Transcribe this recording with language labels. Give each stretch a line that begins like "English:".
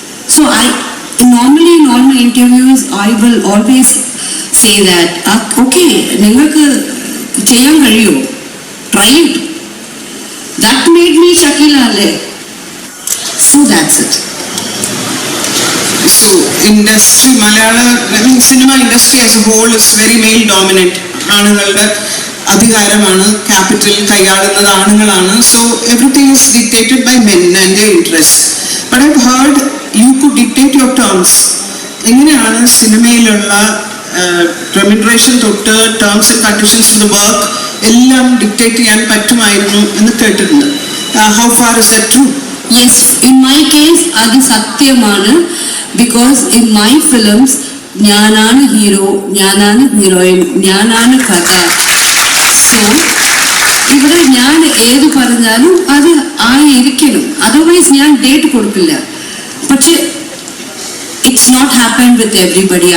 English: So normally in all my interviews, I will always say that, okay,
Malayalam: ningalku cheyan kaliyo,
English: try it. That made me Shakila Ale. So that's it. So industry, cinema industry as a whole is very male dominant.
Malayalam: ആണുങ്ങളുടെ അധികാരമാണ്, capital കൈയാളുന്നത് ആണുങ്ങളാണ്.
English: So everything is dictated by men and their interests. But I've heard you could dictate your terms.
Malayalam: എങ്ങനെയാണ് സിനിമയിലുള്ള remuneration തൊട്ട് terms and conditions of the work എല്ലാം dictate ചെയ്യാൻ പറ്റുമായിരുന്നു എന്ന് കേട്ടിട്ടുണ്ട്.
English: How far is that true? Yes, in my case,
Malayalam: adu satyamanu,
English: because in my films,
Malayalam: ഞാനാണ് hero, ഞാനാണ് heroine, ഞാനാണ് കഥ. സോ ഇവിടെ ഞാൻ ഏത് പറഞ്ഞാലും അത് ആയിരിക്കണം, അതർവൈസ് ഞാൻ ഡേറ്റ് കൊടുക്കില്ല. പക്ഷെ
English: it's not happened with everybody.